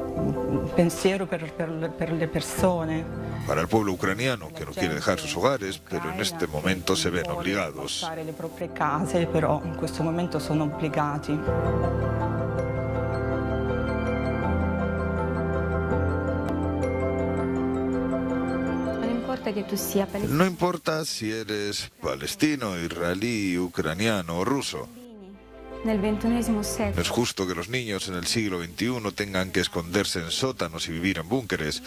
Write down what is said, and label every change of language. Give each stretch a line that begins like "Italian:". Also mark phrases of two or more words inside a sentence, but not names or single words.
Italian: pensiero per le persone.
Spanish: Para el pueblo ucraniano, que no quiere dejar sus hogares, pero en este momento se ven obligados.
Italian: Le proprie case, però in questo momento sono obbligati.
Spanish: No importa si eres palestino, israelí, ucraniano o ruso. No es justo que los niños en el siglo XXI tengan que esconderse en sótanos y vivir en búnkeres.